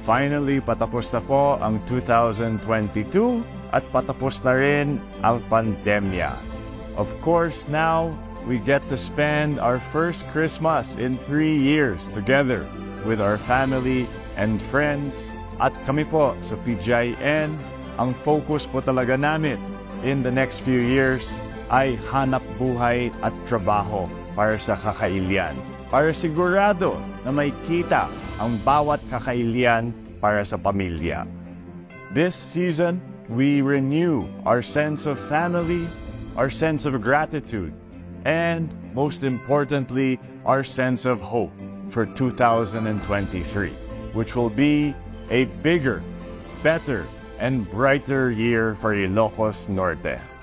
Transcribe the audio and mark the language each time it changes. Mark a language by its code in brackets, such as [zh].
[tl] Finally, patapos na po ang 2022 at patapos na rin ang pandemya. [en] Of course, now we get to spend our first Christmas in 3 years together with our family and friends. [tl] At kami po sa PGIN, ang focus po talaga namin [en] in the next few years [tl] ay hanap buhay at trabaho para sa kakailian. Para sigurado na may kita ang bawat kakailian para sa pamilya. [en] This season, we renew our sense of family, our sense of gratitude, and most importantly, our sense of hope for 2023, which will be a bigger, better, and brighter year for Ilocos Norte.